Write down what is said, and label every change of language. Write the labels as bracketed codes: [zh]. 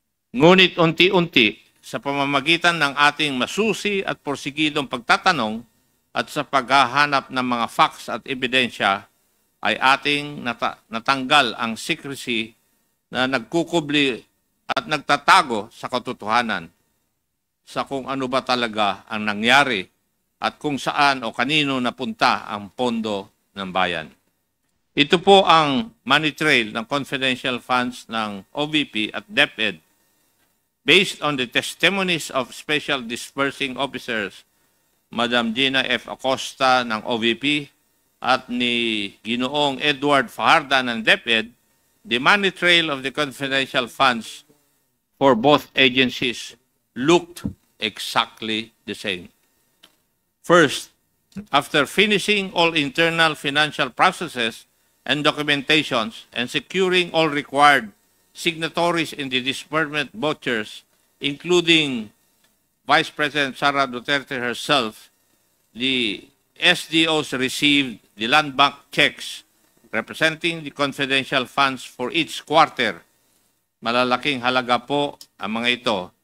[tl] Ngunit unti-unti, sa pamamagitan ng ating masusi at porsigidong pagtatanong at sa paghahanap ng mga facts at ebidensya, ay ating natanggal ang secrecy na nagkukubli at nagtatago sa katotohanan sa kung ano ba talaga ang nangyari at kung saan o kanino napunta ang pondo ng bayan. Ito po ang money trail ng confidential funds ng OVP at DepEd [en] based on the testimonies of Special Disbursing Officers [tl] Madam Gina F. Acosta ng OVP at ni Ginoong Edward Fajarda ng DepEd. [en] The money trail of the confidential funds for both agencies looked exactly the same. First, after finishing all internal financial processes and documentations and securing all required signatories in the disbursement vouchers, including Vice President Sara Duterte herself, the SDOs received the land bank checks representing the confidential funds for each quarter. [tl] Malalaking halaga po ang mga ito.